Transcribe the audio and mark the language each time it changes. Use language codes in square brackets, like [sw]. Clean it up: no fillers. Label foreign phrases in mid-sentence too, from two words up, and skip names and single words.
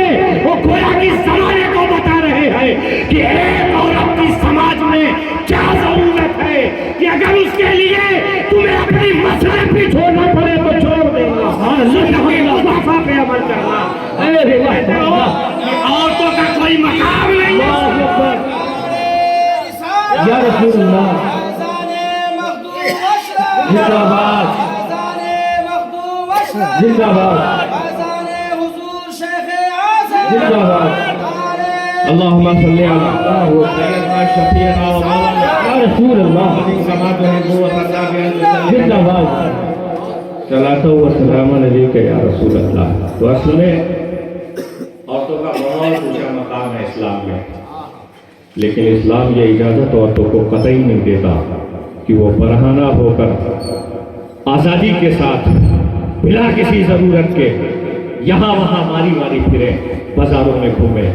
[ur] وہ گویا کی زمانے کو بتا رہے ہیں کہ ایک عورت کی سماج میں کیا ضرورت ہے کہ اگر اس کے لیے تمہیں اپنی مسجد بھی چھوڑنا پڑے تو چھوڑ دینا، وفا پہ عمل کرنا. عورتوں کا کوئی مقام نہیں ہے. [ar] یا رسول اللہ. [ur] زندہ باد زندہ باد زندہ باد. [ar] اللہم صلی علی سیدنا شفیعنا و مولانا یا رسول اللہ. کما تحب و ترضى [ur] زندہ باد. [ar] صلاۃ و سلام علیک یا رسول اللہ. [ur] تو اصل میں عورتوں کا بہت اونچا مقام ہے اسلام میں، لیکن اسلام یہ اجازت عورتوں کو قطعی نہیں دیتا کہ وہ برہنہ ہو کر آزادی کے ساتھ بلا کسی ضرورت کے یہاں وہاں ماری پھرے، بازاروں میں گھومے.